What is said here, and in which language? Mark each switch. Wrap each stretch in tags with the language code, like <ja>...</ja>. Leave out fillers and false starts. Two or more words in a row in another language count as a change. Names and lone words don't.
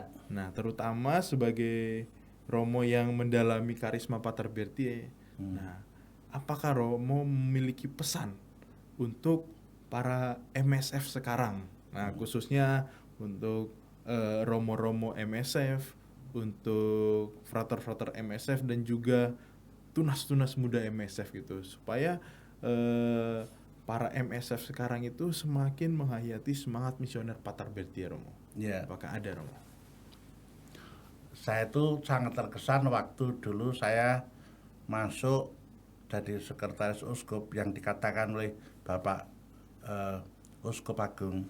<id>Nah, terutama sebagai Romo yang mendalami karisma Pater Bertie. Nah, apakah Romo memiliki pesan untuk para MSF sekarang? Nah, khususnya untuk Romo-Romo MSF, untuk frater-frater MSF dan juga tunas-tunas muda MSF gitu, supaya para MSF sekarang itu semakin menghayati semangat misioner Pater Bertie Romo. Iya. Apakah ada Romo? Saya itu sangat terkesan waktu dulu saya masuk jadi sekretaris uskup yang dikatakan oleh Bapak Uskup Agung.</id>